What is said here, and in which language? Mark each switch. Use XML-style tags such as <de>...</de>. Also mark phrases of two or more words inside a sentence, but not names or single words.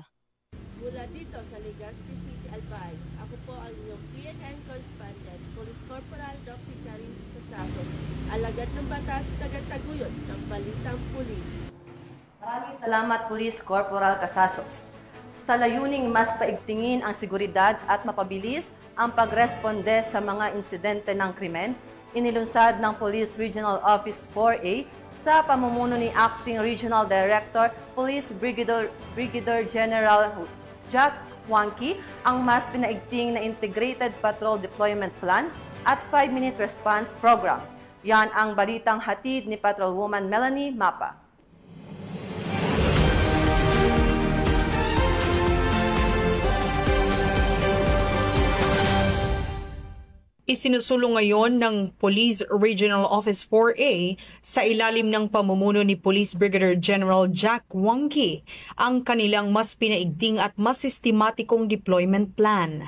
<tl>Mula dito sa Legazpi City, Albay, ako po ang inyong PNN correspondent, Police Corporal Doxy Charis Casasos, alagad ng batas, tagataguyod ng Balitang Pulis. Maraming salamat, Police Corporal Casasos. Sa layuning mas paigtingin ang seguridad at mapabilis ang pagresponde sa mga insidente ng krimen, inilunsad ng Police Regional Office 4A sa pamumuno ni Acting Regional Director, Police Brigadier General Jack Wangki ang mas pinaigting na Integrated Patrol Deployment Plan at</tl> <en>5-minute response program.</en> <tl>Yan ang balitang hatid ni Patrolwoman Melanie Mapa. Isinusulong ngayon ng Police Regional Office 4A sa ilalim ng pamumuno ni Police Brigadier General Jack Wangki ang kanilang mas pinaigting at mas sistematikong</tl> <en>deployment plan.</en>